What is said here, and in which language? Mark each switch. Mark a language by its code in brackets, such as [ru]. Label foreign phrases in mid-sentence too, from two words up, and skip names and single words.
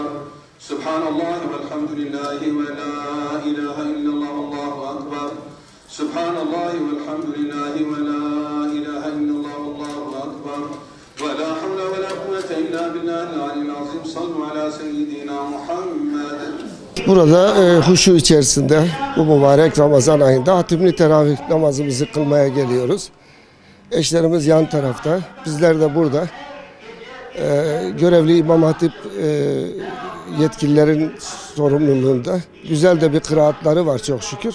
[ar] سبحان الله والحمد لله ولا إله إلا الله والله أكبر. سبحان الله والحمد لله ولا إله إلا الله والله أكبر. ولا حول ولا قوة إلا بالله العلي العظيم. صلوا على سيدنا محمد. [tr] Burada huşu içerisinde bu mübarek Ramazan ayında hatimli teravih namazımızı kılmaya geliyoruz. Eşlerimiz yan tarafta, bizler de burada. Görevli İmam Hatip yetkililerin sorumluluğunda güzel de bir kıraatları var çok şükür.